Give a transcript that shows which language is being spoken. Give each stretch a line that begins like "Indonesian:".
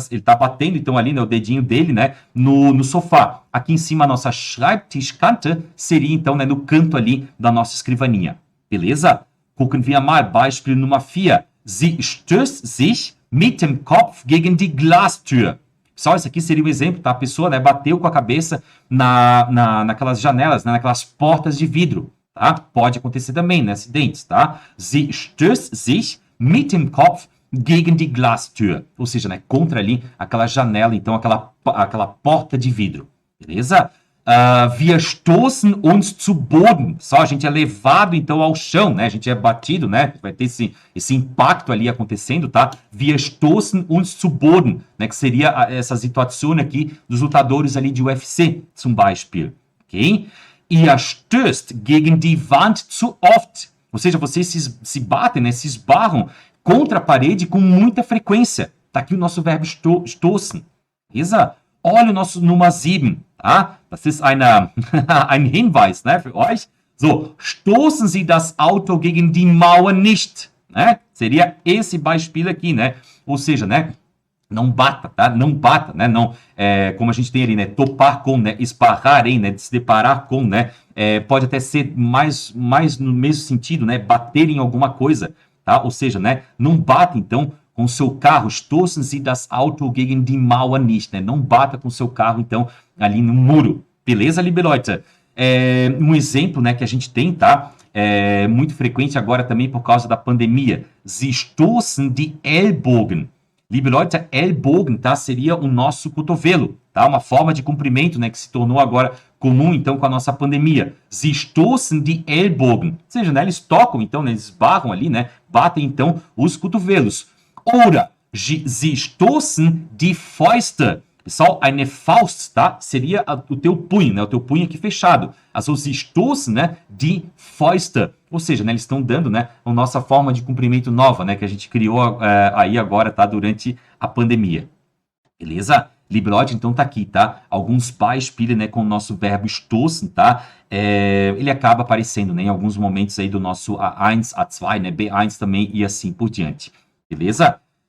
Portuguese: Ele tá batendo, então, ali, né, o dedinho dele, né, no sofá. Aqui em cima, a nossa Schreibtischkante seria, então, né, no canto ali da nossa escrivaninha. Beleza?
German: Gucken wir mal, Beispiel Nummer 4. Sie stößt sich mit dem Kopf gegen die Glastür.
Portuguese: Pessoal, esse aqui seria um exemplo, tá? A pessoa, né, bateu com a cabeça naquelas janelas, né, naquelas portas de vidro, tá? Pode acontecer também, né, acidentes, tá?
German: Sie stößt sich mit dem Kopf gegen die Glastür,
Portuguese: ou seja, né, contra ali aquela janela, então aquela porta de vidro, beleza?
German: Wir stoßen uns zu Boden,
Portuguese: só a gente é levado então ao chão, né? A gente é batido, né? Vai ter esse impacto ali acontecendo, tá?
German: Wir stoßen uns zu Boden, né?
Portuguese: Que seria essa situação aqui dos lutadores ali de UFC, zum Beispiel, ok?
German: Ihr stößt gegen die Wand zu oft,
Portuguese: ou seja, vocês se batem, né? Se esbarram contra a parede com muita frequência. Tá aqui o nosso verbo stoßen. Beleza? Olha o nosso Nummer 7. Tá?
German: Das ist ein Hinweis, né, für euch. So, stoßen Sie das Auto gegen die Mauer nicht.
Portuguese: Né? Seria esse Beispiel aqui, né? Ou seja, né? Não bata, tá? Não bata, né? Não, como a gente tem ali, né? Topar com, né? Esbarrar em, né? Se deparar com, né? Pode até ser mais no mesmo sentido, né? Bater em alguma coisa. Tá? Ou seja, né, não bata, então, com o seu carro.
German: Stoßen Sie das Auto gegen die Mauer nicht.
Portuguese: Né? Não bata com o seu carro, então, ali no muro. Beleza,
German: liebe Leute?
Portuguese: Um exemplo, né, que a gente tem, tá? Muito frequente agora também por causa da pandemia.
German: Sie stoßen die Ellbogen. Liebe Leute,
Portuguese: Ellbogen, tá? Seria o nosso cotovelo, tá? Uma forma de cumprimento, né, que se tornou agora comum, então, com a nossa pandemia.
German: Sie stoßen die Ellbogen.
Portuguese: Ou seja, né, eles tocam, então, né, eles esbarram ali, né, batem, então, os cotovelos.
German: Oder, sie stoßen die Fäuste.
Portuguese: Pessoal, eine Faust, tá? Seria o teu punho, né, o teu punho aqui fechado.
German: Also, sie stoßen, né, die Fäuste.
Portuguese: Ou seja, né, eles estão dando, né, a nossa forma de cumprimento nova, né, que a gente criou aí agora, tá, durante a pandemia. Beleza?
German: Liebe Leute,
Portuguese: então tá aqui, tá? Alguns Beispiele, né, com o nosso verbo stoßen, tá? Ele acaba aparecendo, né, em alguns momentos aí do nosso A1, A2, né, B1 também e assim por diante. Beleza?